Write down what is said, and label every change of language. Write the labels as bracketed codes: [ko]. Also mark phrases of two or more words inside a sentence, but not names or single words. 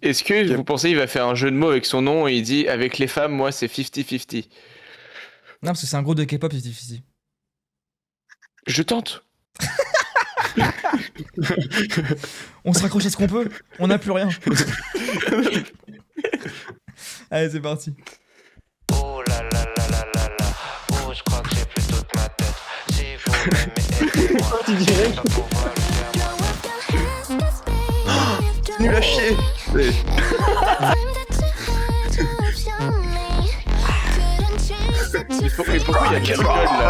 [fr] est-ce que vous pensez qu'il va faire un jeu de mots avec son nom et il dit avec les femmes, moi c'est 50-50? Non, parce que c'est un gros de K-pop, c'est difficile. Je tente. On se raccroche à ce qu'on peut. On n'a plus rien. Allez, c'est parti. Oh là là là là là là. Oh, je crois que j'ai plus toute ma tête. Si vous m'aimez, aidez-moi. Tu dirais Je vais pas pouvoir le faire moi-même. Nul à chier. Mais pourquoi il y a Cascade là?